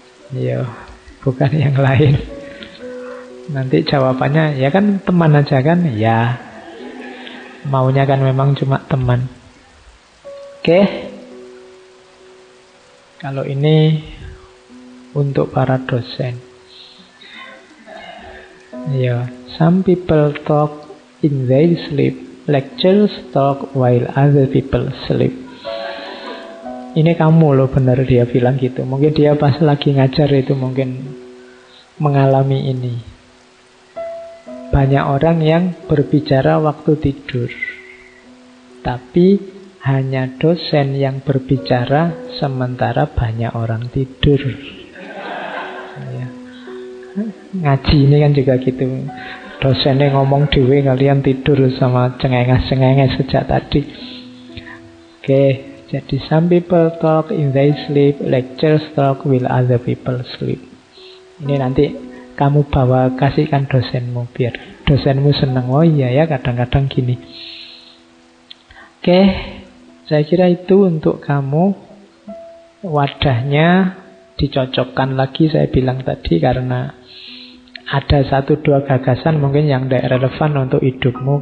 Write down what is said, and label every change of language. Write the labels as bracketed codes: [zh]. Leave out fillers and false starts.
[id] Ya, bukan yang lain. Nanti jawabannya ya kan teman aja kan? Ya. Maunya kan memang cuma teman. Oke. Kalau ini untuk para dosen. [en] Ya, some people talk in their sleep. Lecturers talk while other people sleep. [id] Ini kamu loh, benar dia bilang gitu. Mungkin dia pas lagi ngajar itu mungkin mengalami ini. Banyak orang yang berbicara waktu tidur. Tapi hanya dosen yang berbicara sementara banyak orang tidur. Ya. Ngaji ini kan juga gitu. Dosennya ngomong dewe, kalian tidur sama cengenges-cengenges sejak tadi. [en] Oke, jadi some people talk in their sleep, lecturers talk while other people sleep. [id] Ini nanti kamu bawa, kasihkan dosenmu biar dosenmu senang. Oh iya ya, kadang-kadang gini. Oke, saya kira itu untuk kamu. Wadahnya dicocokkan lagi saya bilang tadi, karena ada 1-2 gagasan mungkin yang tidak relevan untuk hidupmu.